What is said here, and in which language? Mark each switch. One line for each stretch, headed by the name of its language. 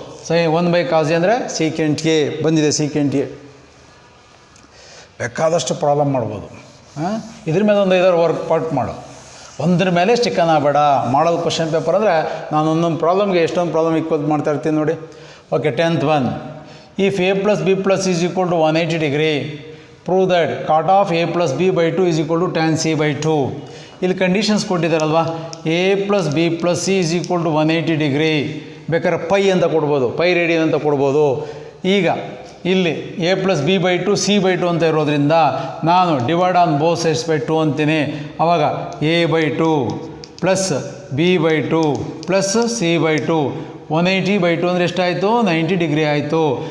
Kannada: Sign 1/ಕಾಸ್ A ಅಂದರೆ secant A ಬಂದಿದೆ. Secant A ಬೇಕಾದಷ್ಟು ಪ್ರಾಬ್ಲಮ್ ಮಾಡ್ಬೋದು. ಇದ್ರ ಮೇಲೆ ಒಂದು 5 ವರ್ಕ್ ಮಾಡು. ಒಂದ್ರ ಮೇಲೆ ಸ್ಟಿಕ್ಕನ್ ಆಗಬೇಡ. ಮಾಡೋದು ಕ್ವಶನ್ ಪೇಪರ್ ಅಂದರೆ ನಾನು ಒಂದೊಂದು ಪ್ರಾಬ್ಲಮ್ಗೆ ಎಷ್ಟೊಂದು ಪ್ರಾಬ್ಲಮ್ ಈಕ್ವಲ್ ಮಾಡ್ತಾ ಇರ್ತೀನಿ ನೋಡಿ.
English: Okay, 10th one, if a plus b plus is equal to 180 degree, prove that cot of a plus b by 2 is equal to tan c by 2.
Kannada: ಇಲ್ಲಿ conditions ಕೊಟ್ಟಿದ್ದಾರಲ್ವಾ,
English: a plus b plus c is equal to 180 degree.
Kannada: ಬೇಕಾದ್ರೆ pi ಅಂತ ಕೊಡ್ಬೋದು, pi radian ಅಂತ ಕೊಡ್ಬೋದು. ಈಗ ಇಲ್ಲಿ A plus B by 2 C by 2 ಅಂತ ಇರೋದ್ರಿಂದ ನಾನು
English: divide on both sides by 2
Kannada: ಅಂತೀನಿ. ಆವಾಗ A by 2 plus B by 2 plus C by 2 180 by 2 ಅಂದರೆ ಎಷ್ಟಾಯಿತು? 90 ಡಿಗ್ರಿ ಆಯಿತು.